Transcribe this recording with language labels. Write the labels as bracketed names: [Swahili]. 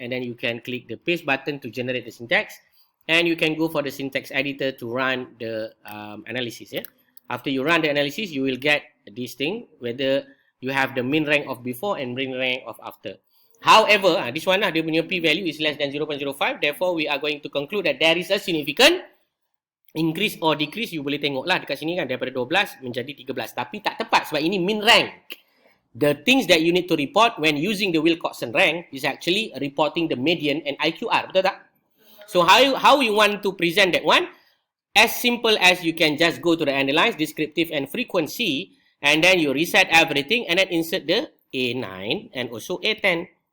[English] And then you can click the paste button to generate the syntax. And you can go for the syntax editor to run the analysis. After you run the analysis, you will get this thing, whether you have the mean rank of before and mean rank of after. However, this one [Malay] dia punya [English] p-value is less than 0.05. Therefore, we are going to conclude that there is a significant increase or decrease. [Malay] You boleh tengok lah dekat sini kan, daripada 12 menjadi 13. Tapi tak tepat sebab ini mean rank. [English] The things that you need to report when using the Wilcoxon rank is actually reporting the median and IQR. [Malay] Betul tak? [English] So how you want to present that one? As simple as you can just go to the analyze, descriptive and frequency, and then you reset everything and then insert the A9 and also A10.